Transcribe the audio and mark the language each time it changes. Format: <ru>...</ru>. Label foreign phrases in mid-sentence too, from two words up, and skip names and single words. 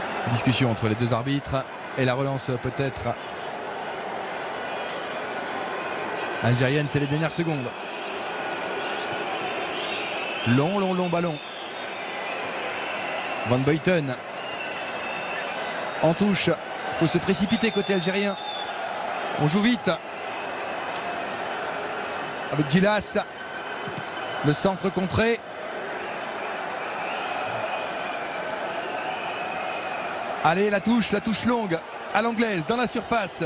<fr>Discussion entre les deux arbitres et la relance peut-être algérienne, c'est les dernières secondes. Long ballon. Van Buiten en touche. Il faut se précipiter côté algérien. On joue vite avec Gilas. Le centre contré. Allez, la touche longue à l'anglaise dans la surface.</fr>